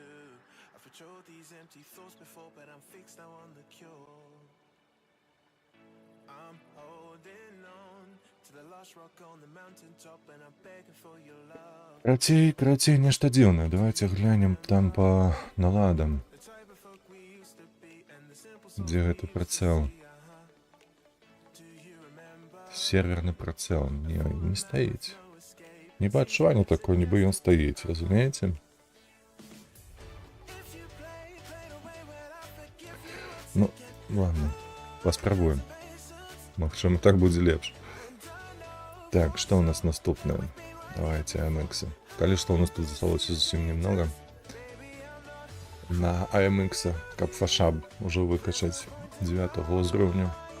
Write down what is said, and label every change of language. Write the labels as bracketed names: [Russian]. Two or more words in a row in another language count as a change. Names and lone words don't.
[English] I've patrolled these empty thoughts before, but I'm fixed now on the cure. I'm holding on to the last rock on the mountaintop, and I'm begging for your love. [Belarusian] Карацей, нешта дзіўнае. [Russian] Давайте глянем там по наладам. [English] The type of folk we used to be, and the simple songs [Belarusian] Дзе гэты прыцэл? [English] do you remember? [Belarusian] Серверны прыцэл. Не стаіць. Не па адчуванню такое, нібы ён стаіць, разумееце? [Russian] Ну, ладно, [Belarusian] паспрабуем. Магчыма, так будзе лепш. Так, што ў нас наступнае? [Russian] Давайте AMX. [Belarusian] Калі што у нас тут засталося зусім немного. На AMX, каб фашаб ужо выкачаць 9 ўзроўню.